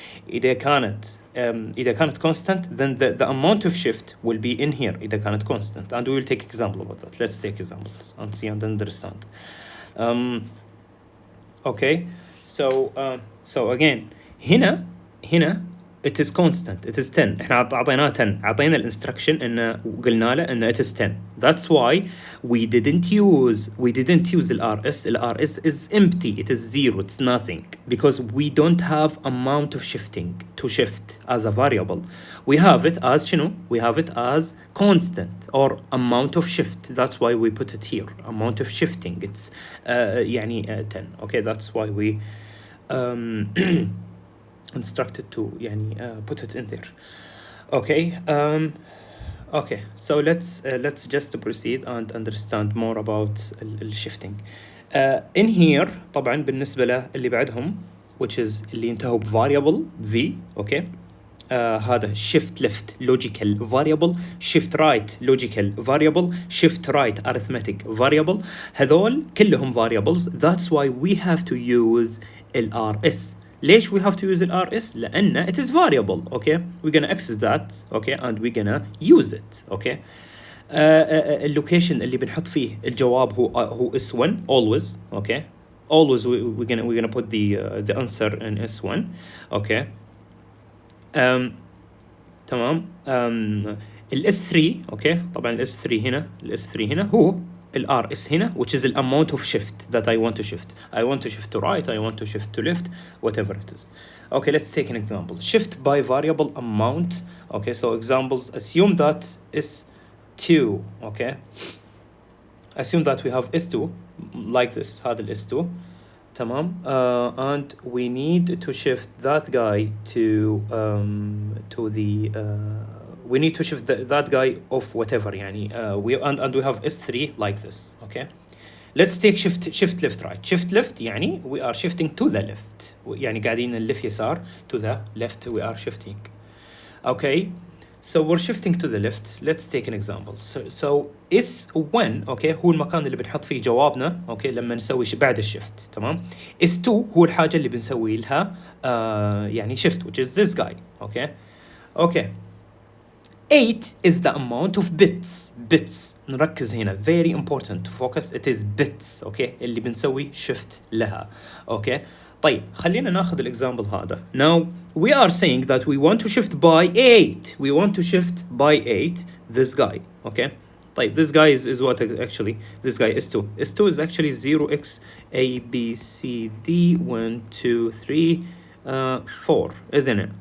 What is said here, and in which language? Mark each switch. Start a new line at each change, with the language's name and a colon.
Arabic: إذا كانت
English: constant then the amount of shift will be in here إذا كانت constant, and we will take example about that. Let's take examples and see and understand. Okay, so again
Arabic: هنا
English: it is constant, it is 10.
Arabic: احنا اعطيناه 10، اعطينا الانستركشن انه قلنا له انه
English: it is 10. That's why we didn't use the RS. The RS is empty, it is zero, it's nothing, because we don't have amount of shifting to shift as a variable. We have it as
Arabic: شنو؟
English: we have it as constant or amount of shift. That's why we put it here, amount of shifting. It's
Arabic: يعني
English: 10. Okay, that's why we instructed to يعني put it in there. Okay, okay, so let's just proceed and understand more about shifting.
Arabic: In here طبعا بالنسبة له اللي بعدهم
English: which is
Arabic: اللي ينتهوا variable v okay. هذا
English: shift left logical variable, shift right logical variable, shift right arithmetic variable.
Arabic: هذول كلهم variables.
English: That's why we have to use RS.
Arabic: ليش
English: we have to use RS؟
Arabic: لأن
English: it is variable okay. We're gonna access that okay and we're gonna use it okay.
Arabic: اللوكيشن اللي بنحط فيه الجواب هو S1 always okay.
English: Always we're gonna put the answer in S1 okay.
Arabic: تمام. ال S3 okay. طبعا ال S3 هنا هو ال RS هنا
English: which is the amount of shift that I want to shift. I want to shift to right, I want to shift to left, whatever it is. Okay, let's take an example. Shift by variable amount. Okay, so examples, assume that S2 okay. Assume that we have S2 like this,
Arabic: هذا ال S2 تمام.
English: And we need to shift that guy to the we need to shift that guy off whatever يعني and we have S3 like this okay. Let's take shift left right. Shift left يعني we are shifting to the left يعني
Arabic: قاعدين نلف يسار
English: to the left we are shifting okay. So we're shifting to the left. Let's take an example.
Arabic: So S1 okay هو المكان اللي بنحط فيه جوابنا okay لما نسوي بعد الشيفت تمام. S2 هو الحاجة اللي بنسوي لها يعني shift
English: which is this guy
Arabic: okay.
English: Okay, 8 is the amount of bits.
Arabic: نركز هنا,
English: very important to focus, it is bits okay
Arabic: اللي بنسوي
English: shift لها okay.
Arabic: طيب خلينا ناخذ الاكزامبل هذا.
English: Now we are saying that we want to shift by 8. We want to shift by 8 this guy okay.
Arabic: طيب
English: this guy is what actually? This guy is 2. S2 is actually 0x A B C D 1 2 3 4, isn't it?